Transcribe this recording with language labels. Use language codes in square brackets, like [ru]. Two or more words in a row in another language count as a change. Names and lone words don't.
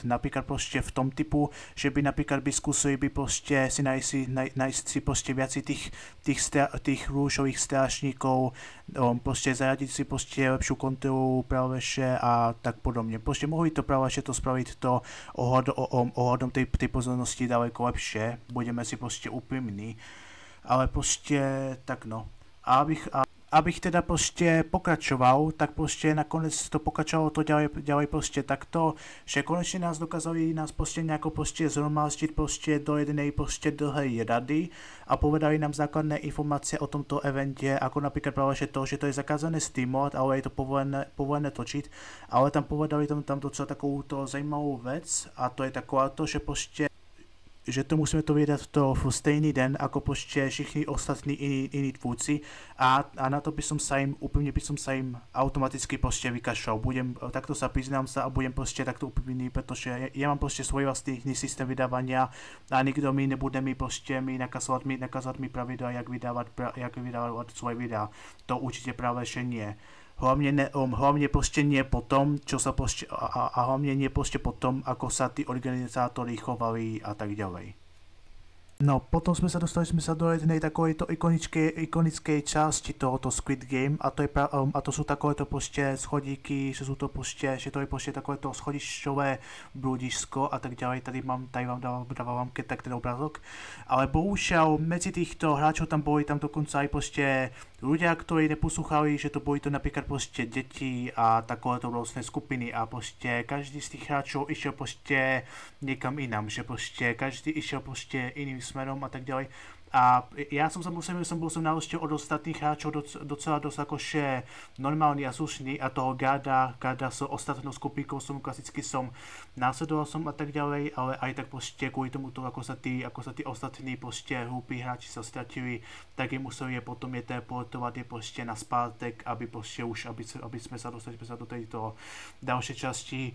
[sk] Napríklad prostě v tom typu, že by napríklad skúsili by prostě si nájsť si prostě viacej tých rúšových strážníkov, prostě zaradiť si prostě lepšiu kontrolu práve že a tak podobne. Prostě mohli to práve že to spraviť to ohľadom tej pozornosti daleko lepšie, budeme si prostě úprimní, ale prostě tak no. [cs] abych teda prostě pokračoval, tak prostě nakonec to pokračovalo, to dělají prostě takto, že konečně nás dokázali nás prostě nějako prostě zhromáždit prostě do jedné prostě dlhé rady a povedali nám základné informace o tomto eventě, jako například právě že to je zakázané streamovat, ale je to povolené točit, ale tam povedali tam docela takovou to zajímavou věc a to je taková to, že prostě že to musíme to vydat v stejný den, jako prostě všichni ostatní jiní tvůrci [sk] a na to by som sa im automaticky prostě vykašľal. Takto sa priznám sa a budem prostě takto úplný, protože ja mám prostě svoj vlastný systém vydávania a nikdo mi nebude prostě nakazovat mi pravidla, jak vydávat svoje videa. To určitě právě že nie. Hlavně prostě nie potom, čo sa prostě, a hlavně nie prostě potom, ako sa tí organizátori chovali a tak ďalej. No, [cs] potom jsme se dostali do jednej takovéto ikonické části tohoto Squid Game a to jsou takovéto prostě schodíky, že to je prostě takovéto schodišťové bludisko [sk] a tak ďalej. Tady vám dávam tak ten obrazok. Ale bohužel mezi týchto hráčov tam boli tam dokonca aj prostě ľudia, ktorí neposlouchali, že to boli to napríklad prostě děti a takovéto různé skupiny a prostě každý z těch hráčov išiel prostě někam inam, že prostě každý išiel prostě iným smerom a tak ďalej. A ja som bol na rozdiel od ostatných hráčov docela dosť akože normálny a slušný a toho Garda s ostatnou skupinkou klasicky som následoval a tak ďalej, ale aj tak prostě kvôli tomuto, ako sa tí ostatní prostě hlúpi hráči sa stratili, tak im museli je potom teleportovat prostě na zpátek, aby sme sa dostali do tejto ďalšej časti.